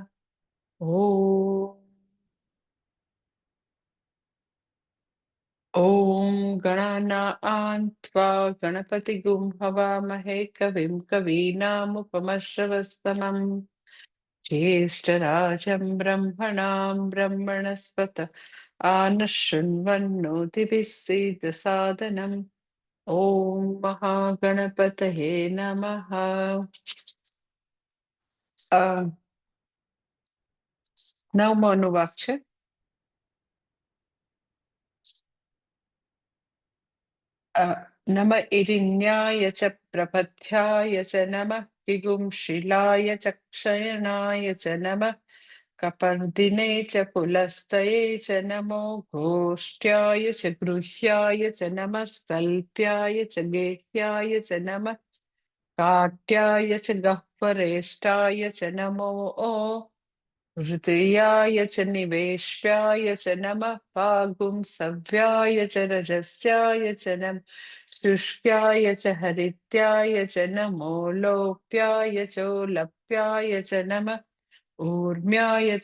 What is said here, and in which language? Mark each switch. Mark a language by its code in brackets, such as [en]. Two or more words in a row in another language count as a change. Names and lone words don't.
[sa] ॐ गणानां त्वा गणपतिगुं हवामहे कविं कवीनामुपमश्रवस्तमम् ज्येष्ठराजं ब्रह्मणां ब्रह्मणस्पत आनः शृण्वन्नोतिभिः सीदसादनम्। ॐ महागणपतये नमः। [gu] નવમો અનુવાક છે. [sa] નમ ઇરિન્યાય ચ પ્રપથ્યાય ચ નમઃ વિગુંશિલાય ચ ક્ષયણાય ચ નમઃ કપર્દિને ચ પુલસ્તયે ચ નમો ઘોષ્ઠ્યાય ચ ગૃહ્યાય ચ નમસ્તલ્પ્યાય ચ ગેહ્યાય ચ નમઃ કાટ્યાય ચ ગહ્વરેષ્ઠાય ચ નમો हृदयाय च निवेश्याय च नमः पागुंसव्याय च रजस्याय च नमः शुष्क्याय च हरित्याय च नमो लोप्याय चोलप्याय च नमः ऊर्म्याय च